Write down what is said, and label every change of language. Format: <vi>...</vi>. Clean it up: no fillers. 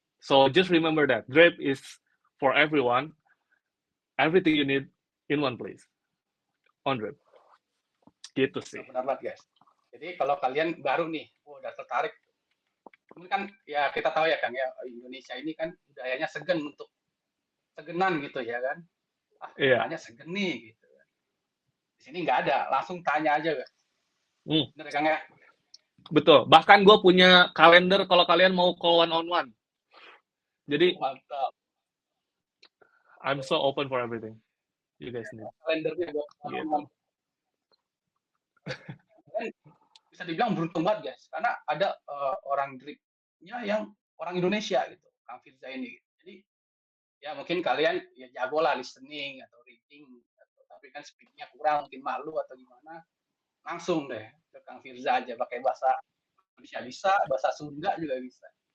<en>So just remember that Drip is for everyone. Everything you need in one place. On Drip. Gitu sih.</en> <id>Benar banget guys. Jadi kalau kalian baru nih, udah tertarik, ini kan ya kita tahu ya Kang ya, Indonesia ini kan budayanya segenan gitu ya kan. Iya. Nanya segen nih gitu. Di sini nggak ada, langsung tanya aja. Bener Kang ya? Betul. Bahkan gue punya kalender kalau kalian mau call one on one. Jadi Mantap.</id> <en>I'm so open for everything you guys need.</en> <id>Kalendernya buat Gitu. Dan bisa dibilang beruntung banget guys, karena ada orang dripnya yang orang Indonesia gitu, Kang Firza ini. Jadi ya mungkin kalian ya jago lah listening atau reading, tapi kan speednya kurang, mungkin malu atau gimana, langsung deh ke Kang Firza aja pakai bahasa Indonesia bisa, bahasa Sunda juga bisa.</id>